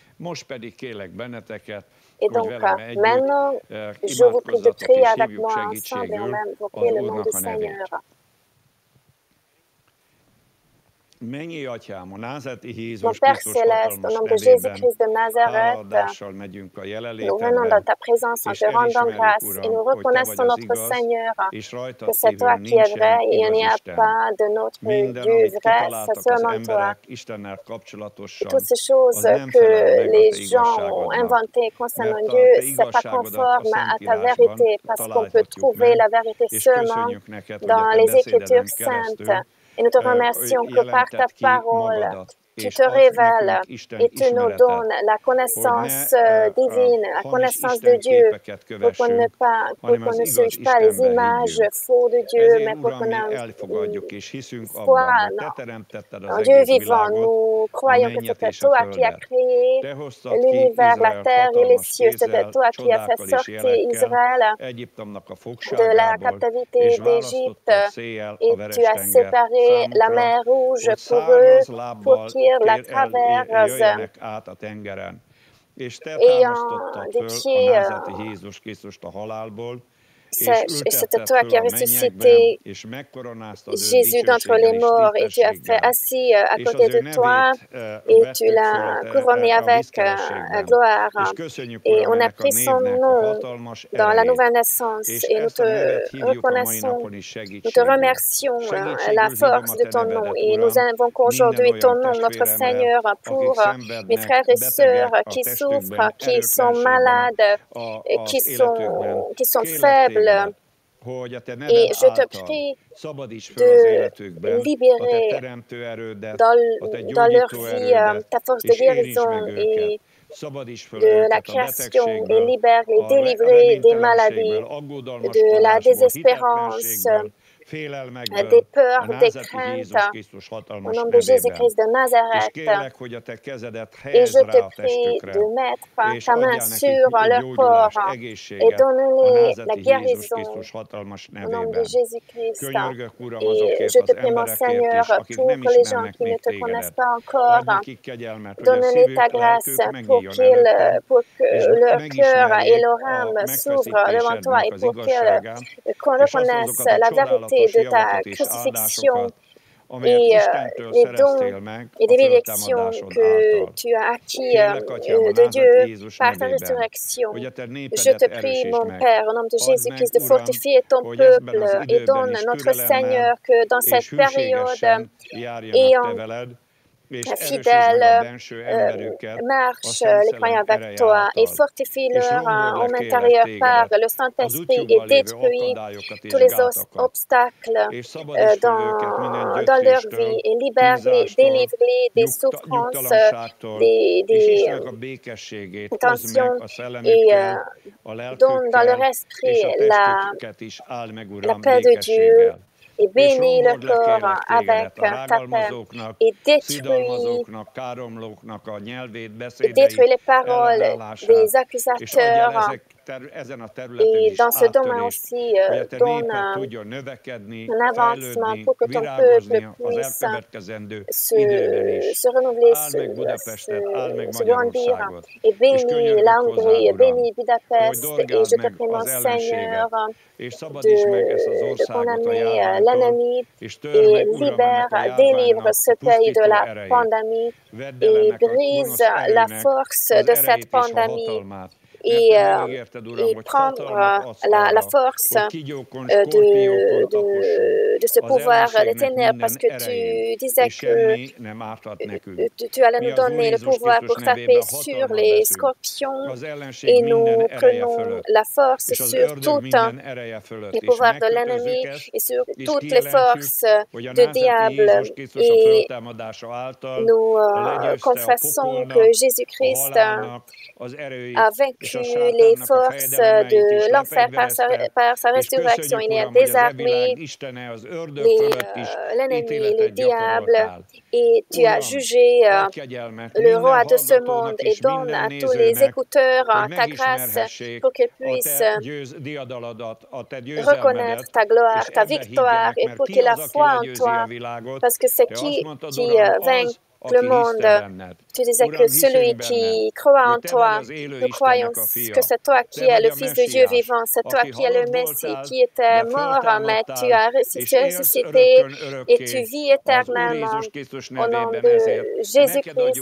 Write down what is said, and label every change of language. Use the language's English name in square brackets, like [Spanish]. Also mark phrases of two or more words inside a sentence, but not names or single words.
[Hungarian] Most pedig kérlek benneteket, [French] Et [Hungarian] hogy [French] donc, [Hungarian] velem együtt [French] maintenant, je vous prie de [Hungarian] imádkozzatok [French] prier [Hungarian] és [French] avec [Hungarian] hívjuk [French] moi ensemble et on [Hungarian] segítségül [French] invoquer [Hungarian] az [French] le nom du [Hungarian] Úrnak a nevét. [French] Seigneur. [Hungarian] Mennyi Atyám, a názáreti [French] Mon [Hungarian] Jézus [French] Père [Hungarian] Krisztus [French] Céleste, au [Hungarian] hatalmas [French] nom de [Hungarian] nevében [French] Jésus-Christ de Nazareth, [Hungarian] hálaadással megyünk a [French] nous venons dans [Hungarian] jelenlétedben, [French] ta présence en [Hungarian] és [French] te rendant [Hungarian] elismerjük, [French] grâce et [Hungarian] Uram, [French] nous [Hungarian] hogy Te vagy [French] reconnaissons [Hungarian] az [French] notre [Hungarian] igaz, [French] Seigneur [Hungarian] és [French] que [Hungarian] rajtad [French] c'est toi [Hungarian] kívül [French] qui es vrai [Hungarian] nincsen [French] et il [Hungarian] igaz [French] n'y a [Hungarian] Isten. [French] pas de notre [Hungarian] Minden, [French] Dieu [Hungarian] amit [French] vrai, c'est [Hungarian] kitaláltak az [French] seulement toi. [Hungarian] emberek Istennel [French] Et [Hungarian] kapcsolatosan, [French] toutes ces choses [Hungarian] az nem [French] que [Hungarian] felel meg a [French] les [Hungarian] Te [French] gens ont [Hungarian] igazságodnak. [French] inventées concernant [Hungarian] Mert a [French] Dieu, [Hungarian] Te [French] c'est pas [Hungarian] igazságodat a [French] conforme à ta [Hungarian] Szentírásban [French] vérité, parce qu'on peut [Hungarian] találhatjuk [French] trouver [Hungarian] meg, [French] la vérité [Hungarian] és [French] seulement [Hungarian] köszönjük neked, hogy a [French] dans [Hungarian] Te [French] les [Hungarian] beszédeden [French] Écritures [Hungarian] keresztül [French] saintes. Et nous te remercions que par ta [Hungarian] jelented ki [French] parole, [Hungarian] magadat, [French] tu [Hungarian] és [French] te [Hungarian] adsz [French] révèles [Hungarian] nekünk Isten [French] et tu nous [Hungarian] ismeretet, [French] donnes la [Hungarian] hogy [French] connaissance [Hungarian] ne [French] divine, la [Hungarian] hamis [French] connaissance de [Hungarian] Isten [French] Dieu, [Hungarian] képeket [French] pour qu'on [Hungarian] kövessünk, hanem az [French] ne [Hungarian] igaz [French] suive pas les [Hungarian] Istenben [French] images [Hungarian] higgyünk. [French] faux de Dieu, [Hungarian] Ezért, [French] mais pour [Hungarian] Uram, [French] qu'on [Hungarian] mi [French] ait [Hungarian] elfogadjuk és hiszünk [French] foi [Hungarian] abban, hogy Te teremtetted az [French] en Dieu [Hungarian] egész [French] vivant. [Hungarian] világot, [French] Nous [Hungarian] a [French] croyons que [Hungarian] mennyet [French] c'était [Hungarian] és a [French] toi qui as [Hungarian] földet. [French] créé [Hungarian] Te hoztad ki [French] l'univers, la [Hungarian] Izraelt [French] terre et les [Hungarian] hatalmas [French] cieux. C'était [Hungarian] kézzel, [French] toi qui as fait [Hungarian] csodákkal és [French] sortir [Hungarian] jelekkel [French] Israël [Hungarian] Egyiptomnak a [French] de la [Hungarian] fogságából, [French] captivité [Hungarian] és [French] d'Égypte [Hungarian] választottad széjjel a [French] et [Hungarian] veres [French] tu as [Hungarian] tenger [French] séparé la [Hungarian] számukra, [French] mer Rouge [Hungarian] hogy [French] pour eux, [Hungarian] száraz [French] pour [Hungarian] lábbal [French] qu'ils la traversent, [Hungarian] jöjjenek át a tengeren. És Te [French] ayant [Hungarian] támasztottad [French] des [Hungarian] föl a [French] pieds. [Hungarian] názáreti Jézus Krisztust a halálból, és [French] Et c'était [Hungarian] ültetted [French] toi [Hungarian] föl [French] qui as [Hungarian] a mennyekbe, [French] ressuscité [Hungarian] és megkoronáztad őt [French] Jésus d'entre [Hungarian] dicsőséggel [French] les [Hungarian] és [French] morts et tu as fait [Hungarian] tisztességgel, [French] assis à [Hungarian] és [French] côté [Hungarian] az ő [French] de toi [Hungarian] nevét [French] et tu [Hungarian] vettük föl [French] l'as couronné [Hungarian] a [French] avec [Hungarian] vízkerességben. [French] gloire. [Hungarian] És köszönjük, [French] Et [Hungarian] Uram, [French] on a [Hungarian] ennek a [French] pris son [Hungarian] névnek a [French] nom [Hungarian] hatalmas [French] dans la nouvelle [Hungarian] erejét, [French] naissance [Hungarian] és [French] et nous [Hungarian] ezt [French] te [Hungarian] a nevet hívjuk a mai [French] reconnaissons, [Hungarian] napon is [French] nous te [Hungarian] segítségül. [French] remercions la [Hungarian] Segítségül hívom [French] force [Hungarian] a [French] de [Hungarian] Te [French] ton nom [Hungarian] nevedet, [French] et nous [Hungarian] Uram, [French] invoquons [Hungarian] minden [French] aujourd'hui ton [Hungarian] olyan [French] nom, notre [Hungarian] testvéremre, [French] Seigneur, [Hungarian] akik [French] pour mes [Hungarian] szenvednek, [French] frères et sœurs [Hungarian] betegek a [French] qui souffrent, [Hungarian] testükben, [French] qui sont [Hungarian] erőtlenségben [French] malades, [Hungarian] az életükben. [French] qui sont [Hungarian] Kérlek [French] faibles. [Hungarian] Tégedet, hogy a Te [French] Et [Hungarian] neved [French] je te [Hungarian] által [French] prie [Hungarian] szabadíts föl az [French] de [Hungarian] életükben a Te [French] libérer [Hungarian] teremtő erődet, a Te [French] dans leur [Hungarian] gyógyító [French] vie [Hungarian] erődet, [French] ta force de [Hungarian] és érints meg [French] guérison [Hungarian] őket. [French] et [Hungarian] Szabadíts föl [French] de la [Hungarian] őket a [French] création et [Hungarian] betegségből, [French] libère les [Hungarian] a [French] délivrer des [Hungarian] reménytelenségből, [French] maladies, de la [Hungarian] aggodalmaskodásból, [French] désespérance, [Hungarian] hitetlenségből, [French] des [Hungarian] félelmekből, a [French] peurs, des [Hungarian] názáreti Jézus [French] craintes, [Hungarian] Krisztus [French] au [Hungarian] hatalmas [French] nom de [Hungarian] nevében. [French] Jésus-Christ de [Hungarian] És [French] Nazareth. [Hungarian] kérlek, hogy a Te kezedet [French] Et [Hungarian] helyezd [French] je [Hungarian] rá [French] te [Hungarian] a [French] prie [Hungarian] testükre, [French] de mettre [Hungarian] és [French] ta main [Hungarian] adjál nekik [French] sur leur [Hungarian] gyógyulást, [French] corps et [Hungarian] egészséget a [French] donne-les la [Hungarian] názáreti Jézus [French] guérison [Hungarian] Krisztus hatalmas [French] au nom de [Hungarian] nevében. [French] Jésus-Christ. [Hungarian] Könyörgök, Uram, [French] Et [Hungarian] azokért [French] je te [Hungarian] az [French] prie, mon [Hungarian] emberekért [French] Seigneur, [Hungarian] is, akik [French] pour [Hungarian] nem [French] les gens [Hungarian] ismernek [French] qui ne [Hungarian] még [French] te connaissent [Hungarian] Tégedet. [French] pas [Hungarian] Adj [French] encore, [Hungarian] nekik kegyelmet, hogy a [French] donne-les ta [Hungarian] szívük, [French] grâce [Hungarian] lelkük [French] pour [Hungarian] megnyíljon előtted, [French] pour que [Hungarian] és [French] leur cœur et [Hungarian] megismerjék [French] leur [Hungarian] a [French] âme s'ouvrent devant toi [Hungarian] megfeszítésednek [French] et [Hungarian] az [French] pour qu'ils [Hungarian] igazságát, és [French] reconnaissent [Hungarian] azokat a [French] la vérité [Hungarian] csodálatos [French] de ta [Hungarian] javakat és [French] crucifixion [Hungarian] áldásokat, amelyet [French] et [Hungarian] Istentől [French] les dons [Hungarian] szereztél meg [French] et [Hungarian] a [French] des bénédictions [Hungarian] föltámadásod [French] que [Hungarian] által. [French] tu as acquis [Hungarian] Kérlek, Atyám, a [French] de [Hungarian] názáreti [French] Dieu [Hungarian] Jézus [French] par ta [Hungarian] nevében, [French] résurrection. [Hungarian] hogy a Te [French] Je [Hungarian] népedet [French] te prie, [Hungarian] erősítsd [French] mon [Hungarian] meg. [French] Père, au nom de [Hungarian] Add meg, [French] Jésus-Christ, de [Hungarian] Uram, [French] fortifier ton [Hungarian] hogy ebben az [French] peuple et [Hungarian] időben [French] donne [Hungarian] is [French] notre [Hungarian] türelemmel [French] Seigneur que dans [Hungarian] és [French] cette période, [Hungarian] hűségesen járjanak Te [French] ayant [Hungarian] veled, és erősítsd meg a [French] fidèles, [Hungarian] benső emberüket a [French] marche [Hungarian] Szent [French] les croyants [Hungarian] Szellem [French] avec [Hungarian] ereje [French] toi et [Hungarian] által. [French] fortifie [Hungarian] És [French] leur [Hungarian] rombold le, [French] homme [Hungarian] kérlek [French] intérieur par [Hungarian] Tégedet [French] le [Hungarian] az [French] Saint-Esprit et [Hungarian] útjukban lévő [French] détruit [Hungarian] akadályokat [French] tous [Hungarian] és [French] les [Hungarian] gátakat, [French] obstacles [Hungarian] és szabadíts föl őket minden [French] dans leur [Hungarian] gyötréstől, [French] vie et libère-les, [Hungarian] kínzástól, [French] délivre-les des souffrances, [Hungarian] nyugtalanságtól, és [French] des [Hungarian] Istennek a békességét hozd meg [French] tensions [Hungarian] a [French] et [Hungarian] szellemükkel, a [French] donne dans leur [Hungarian] lelkükkel, [French] esprit [Hungarian] és a testüket is áld meg, [French] la [Hungarian] Uram, [French] paix de Dieu [Hungarian] békességgel. [French] et [Hungarian] És [French] bénis le [Hungarian] rombold le, [French] corps [Hungarian] kérlek [French] avec [Hungarian] Tégedet a [French] ta paix [Hungarian] rágalmazóknak, [French] et détruis [Hungarian] szidalmazóknak, káromlóknak a nyelvét, [French] et [Hungarian] beszédeit, [French] détruis les paroles [Hungarian] ellenállását, [French] des [Hungarian] és adjál [French] accusateurs. [Hungarian] ezen a területen [French] Et [Hungarian] is [French] dans ce domaine [Hungarian] áttörést, [French] aussi, [Hungarian] hogy a Te [French] donne [Hungarian] néped tudjon növekedni, [French] un avancement [Hungarian] fejlődni, [French] pour que ton [Hungarian] virágozni [French] peuple [Hungarian] az [French] puisse [Hungarian] elkövetkezendő időben is. [French] se renouveler, [Hungarian] Áld meg Budapestet, áld meg [French] se grandir. [Hungarian] Magyarországot, [French] Et [Hungarian] és [French] bénis la [Hungarian] könyörgök hozzád, [French] Hongrie, [Hungarian] Uram, [French] bénis [Hungarian] hogy [French] Budapest. Et [Hungarian] dorgáld [French] je te [Hungarian] meg [French] prie, mon [Hungarian] az ellenséget, [French] Seigneur, [Hungarian] és szabadíts meg ezt az [French] de [Hungarian] országot a [French] condamner [Hungarian] járványtól, [French] l'ennemi [Hungarian] és törd [French] et [Hungarian] meg, Uram, ennek a [French] libère, délivre [Hungarian] járványnak [French] ce [Hungarian] a [French] pays de [Hungarian] pusztító [French] la [Hungarian] erejét. [French] pandémie [Hungarian] Vedd el [French] et [Hungarian] ennek a [French] brise [Hungarian] gonosz [French] la [Hungarian] erőnek [French] force [Hungarian] az [French] de cette [Hungarian] erejét és a [French] pandémie [Hungarian] hatalmát. Mert Te megígérted, Uram, hogy hatalmat adsz [French] la [Hungarian] arra, [French] force [Hungarian] hogy kígyókon, skorpiókon tapossunk [French] de ce [Hungarian] az [French] pouvoir des [Hungarian] ellenségnek [French] ténèbres, parce [Hungarian] minden [French] que tu [Hungarian] erején, [French] disais [Hungarian] és [French] que [Hungarian] semmi nem árthat nekünk. [French] tu allais [Hungarian] Mi [French] nous [Hungarian] az Úr [French] donner le [Hungarian] Jézus [French] pouvoir [Hungarian] Krisztus [French] pour taper [Hungarian] nevében [French] sur [Hungarian] hatalmat [French] les [Hungarian] veszünk [French] scorpions [Hungarian] az ellenség [French] et [Hungarian] minden [French] nous [Hungarian] ereje [French] prenons [Hungarian] fölött, [French] la force [Hungarian] és az [French] sur [Hungarian] ördög [French] toutes [Hungarian] minden ereje fölött, [French] les [Hungarian] és [French] pouvoirs de [Hungarian] megkötözzük [French] l'ennemi [Hungarian] ezt, [French] et sur [Hungarian] és [French] toutes les [Hungarian] kijelentjük, [French] forces [Hungarian] hogy a [French] de [Hungarian] názáreti [French] diable. [Hungarian] Jézus Krisztus a [French] Et [Hungarian] föltámadása által [French] nous [Hungarian] legyőzte a [French] confessons que [Hungarian] pokolnak, a [French] Jésus-Christ [Hungarian] halálnak az erőit, [French] a [Hungarian] és [French] vaincu [Hungarian] a [French] les [Hungarian] sátánnak a [French] forces [Hungarian] fejedelemeit is [French] de l'enfer [Hungarian] lefegyverezte, [French] par sa [Hungarian] és [French] résurrection. [Hungarian] köszönjük, [French] Il a [Hungarian] Uram, hogy az [French] désarmé [Hungarian] világ Istene, az ördög fölött is [French] l'ennemi, les [Hungarian] ítéletet [French] diables, [Hungarian] gyakoroltál. [French] et tu as [Hungarian] Uram, [French] jugé [Hungarian] adj kegyelmet [French] le [Hungarian] minden [French] roi de ce monde [Hungarian] hallgatónak [French] et [Hungarian] és [French] donne [Hungarian] minden [French] à tous les [Hungarian] nézőnek, [French] écouteurs [Hungarian] hogy [French] ta grâce [Hungarian] megismerhessék [French] pour qu'ils [Hungarian] a [French] puissent [Hungarian] Te diadaladat, a Te [French] reconnaître [Hungarian] győzelmedet, [French] ta gloire, [Hungarian] és [French] ta [Hungarian] ebbe [French] victoire [Hungarian] higgyenek, [French] et [Hungarian] mert [French] pour [Hungarian] ki [French] qu'il a [Hungarian] az, aki [French] foi en [Hungarian] legyőzi a [French] toi, [Hungarian] világot? [French] parce que c'est [Hungarian] Te azt mondtad, [French] qui [Hungarian] Uram, az, [French] le monde. Tu disais que celui qui croit en toi, nous croyons que c'est toi qui es le Fils de Dieu vivant, c'est toi qui es le Messie, qui était mort, mais tu as ressuscité et tu vis éternellement au nom de Jésus-Christ.